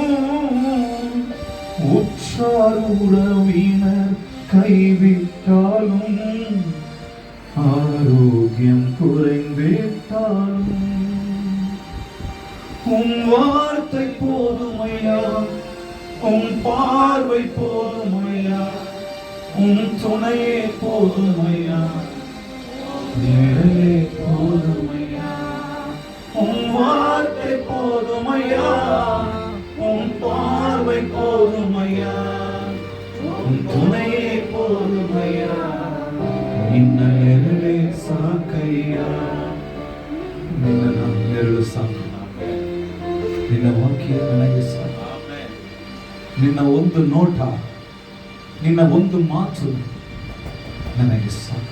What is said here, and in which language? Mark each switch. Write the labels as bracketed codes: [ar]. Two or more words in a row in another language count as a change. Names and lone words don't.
[ta] உற்றார் உறவினர் கைவிட்டாலும், ஆரோக்கியம் குறைந்துவிட்டாலும், உன் வார்த்தை போதுமையா, உன் பார்வை போதுமையா, உன் துணையே போதுமையா, நிழலே போதுமையா. உன் வார்த்தை போதுமையா, உன் பார்வை போதுமையா, உன் துணையே போதுமையா, [kn] ನಿನ್ನ ನೆರಳೇ ಸಾಕಯ್ಯ. ನಿನ್ನ ನೆರಳು ಸಾಕು, ನಿನ್ನ ವಾಕ್ಯ ನನಗೆ ಸಾಕು, ನಿನ್ನ ಒಂದು ನೋಟ, ನಿನ್ನ ಒಂದು ಮಾತು ನನಗೆ ಸಾಕು.